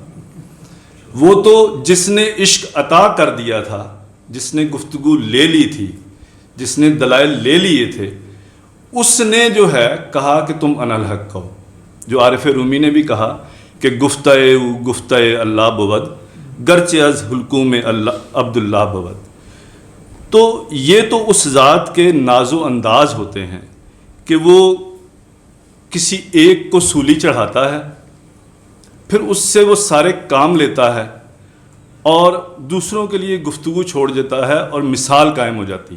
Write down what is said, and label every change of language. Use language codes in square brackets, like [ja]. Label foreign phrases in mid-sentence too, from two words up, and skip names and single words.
[ur] وہ تو جس نے عشق عطا کر دیا تھا، جس نے گفتگو لے لی تھی، جس نے دلائل لے لیے تھے، اس نے جو ہے کہا کہ تم [ar] انا الحق [ur] کہو۔ جو عارف رومی نے بھی کہا کہ [fa] گفتہ اللہ بود گرچہ از حلقوم عبداللہ بود۔ [ur] تو یہ تو اس ذات کے ناز و انداز ہوتے ہیں کہ وہ کسی ایک کو سولی چڑھاتا ہے، پھر اس سے وہ سارے کام لیتا ہے اور دوسروں کے لیے گفتگو چھوڑ دیتا ہے اور مثال قائم ہو جاتی ہے۔